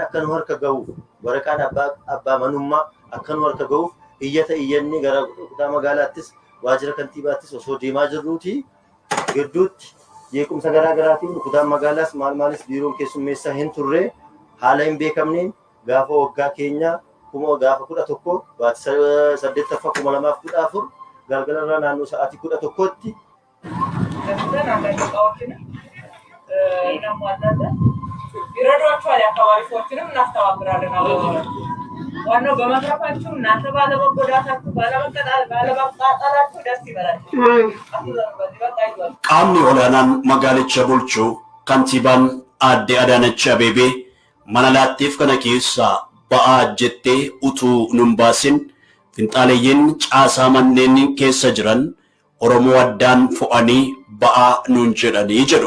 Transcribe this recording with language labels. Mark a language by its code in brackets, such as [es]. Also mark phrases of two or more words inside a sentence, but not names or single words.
[om] akka nu harka ga'uuf waraqaan abbaa manummaa akka nu harka ga'uuf iyyannee gara kutaa magaalaattis waajjira kantiibaattis osoo deemaa jirruuti gidduutti jeequmsa garaagaraatiin kutaan magaalaas maalis biiroon keessummeessaa hin turre haala hin beekamneen gaafa waggaa keenyaa gaafa 11 baatii 8ffaa 2014 galgalarraa naannoo sa'aatii 11tti [am] ይረዷቸዋል። የአካባቢ ሰዎችንም እናስተባብራለን። ዋናው በመትረፋችሁ እናንተ ባለመጎዳታችሁ ባለመቃጠላችሁ ደስ ይበላችሁ። [om] qaamni olaanaan magaalicha bulchuu kantiibaan Aadde Adaanach Abeebee mana laattiif kana keessaa ba'aa jettee utuu nun baasin finxaaleeyyiin caasaa manneen keessa jiran Oromoo addaan fo'anii ba'aa nun jedhanii jedhu.